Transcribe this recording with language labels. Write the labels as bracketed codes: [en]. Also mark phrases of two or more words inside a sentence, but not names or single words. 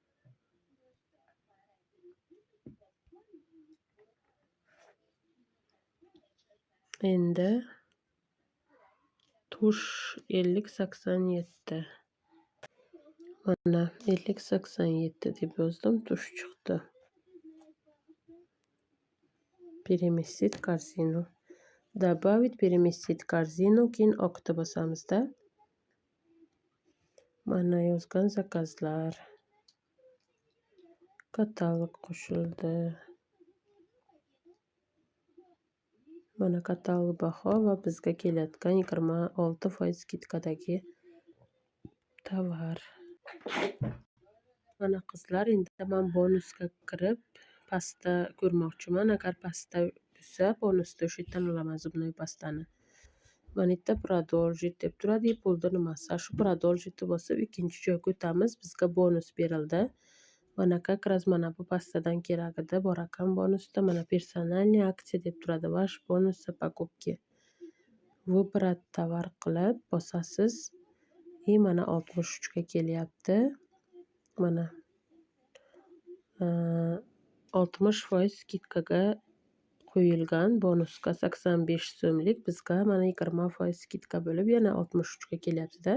[uz] Endi tush 50-87. Mana 50-87 deb yozdim, tush chiqdi. [ru] Переместить корзину. Добавить, переместить корзину. [uz] Keyin oqitib bosamizda. Mana yozgan zakazlar. Katalog qo'shildi. Mana katalog baho va bizga kelayotgan 26% skidkadagi tovar. Mana qizlar, endi men bonusga kirib pasta ko'rmoqchiman. Agar pasta bo'lsa, bonusda o'sha yerdan olaman zubnoy pastani. Mana yerda продолжить deb turadi. Pulni nimasi? Shu продолжить bosib ikkinchi joyga o'tamiz. Bizga bonus berildi. Mana [ru] как раз [uz] mana bu pastadan kerak edi. Bor ekan bonusda. Mana персональная aksiya deb turadi. Vash bonusi покупки. Выбрать tovar qilib bosasiz. Mana 63 ga kelyapti. Mana 60% skidkaga qo'yilgan bonusga 85 so'mlik. Bizga mana 20% skidka bo'lib yana 63 ga kelyapti-da.